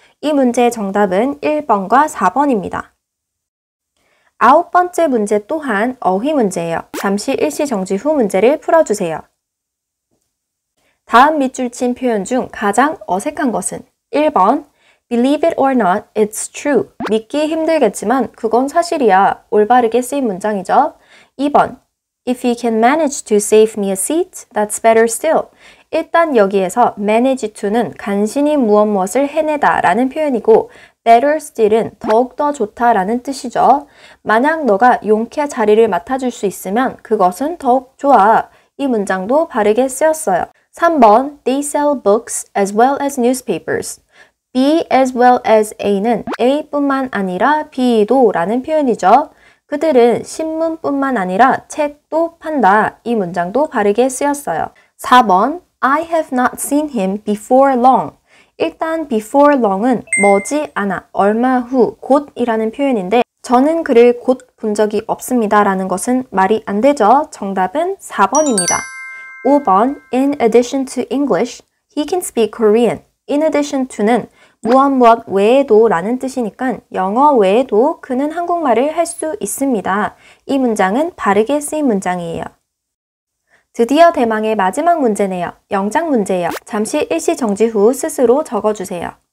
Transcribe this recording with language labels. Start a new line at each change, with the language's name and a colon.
Korean: 이 문제의 정답은 1번과 4번입니다. 9번째 문제 또한 어휘 문제예요. 잠시 일시 정지 후 문제를 풀어주세요. 다음 밑줄 친 표현 중 가장 어색한 것은 1번
English: Believe it or not, it's true.
Korean: 믿기 힘들겠지만 그건 사실이야. 올바르게 쓰인 문장이죠.
English: 2번 If you can manage to save me a seat, that's better still.
Korean: 일단 여기에서 manage to는 간신히 무엇을 해내다 라는 표현이고 better still은 더욱더 좋다 라는 뜻이죠. 만약 너가 용케 자리를 맡아줄 수 있으면 그것은 더욱 좋아. 이 문장도 바르게 쓰였어요.
English: 3번 They sell books as well as newspapers.
Korean: B as well as A는 A뿐만 아니라 B도 라는 표현이죠. 그들은 신문뿐만 아니라 책도 판다. 이 문장도 바르게 쓰였어요.
English: 4번 I have not seen him before long.
Korean: 일단 before long은 머지않아, 얼마 후, 곧이라는 표현인데 저는 그를 곧 본 적이 없습니다 라는 것은 말이 안 되죠. 정답은 4번입니다.
English: 5번 In addition to English, he can speak Korean.
Korean: In addition to는 무엇 외에도 라는 뜻이니까 영어 외에도 그는 한국말을 할 수 있습니다. 이 문장은 바르게 쓰인 문장이에요. 드디어 대망의 마지막 문제네요. 영작 문제예요. 잠시 일시 정지 후 스스로 적어주세요.